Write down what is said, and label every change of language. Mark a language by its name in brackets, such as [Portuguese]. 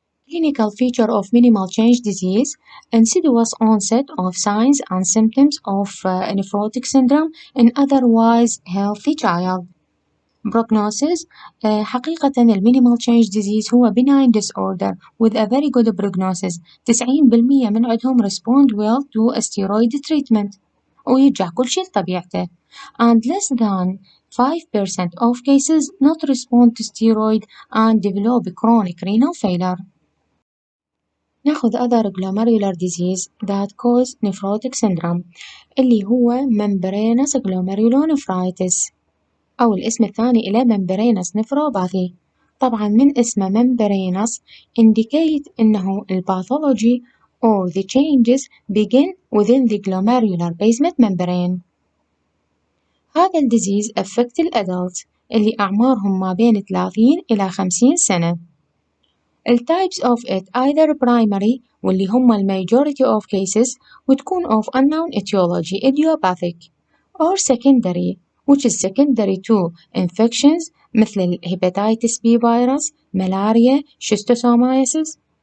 [English] Clinical feature of minimal change disease: insidious onset of signs and symptoms of nephrotic syndrome in otherwise healthy child. Prognosis: [Arabic] حقيقة المينيمال تشينج ديزيز هو [English] benign disorder with a very good prognosis. [Arabic] 90% من عندهم [English] respond well to steroid treatment [Arabic] ويرجع كل شيء لطبيعته. [English] And less than 5% of cases not respond to steroid and develop chronic renal failure. ناخذ other glomerular disease that cause nephrotic syndrome اللي هو membranous glomerulonephritis [Arabic] أو الاسم الثاني إلى [English] membranous nephropathy. [Arabic] طبعا من اسمه [English] membranous indicate إنه الباثولوجي or the changes begin within the glomerular basement membrane. [Arabic] هذا الديزيز affect الأدلت اللي أعمارهم ما بين 30 إلى 50 سنة. [English] ال types of it either primary [Arabic] واللي هم ال [English] majority of cases وتكون of unknown etiology idiopathic or secondary which is secondary to infections مثل ال hepatitis B virus, malaria, schistosomiasis،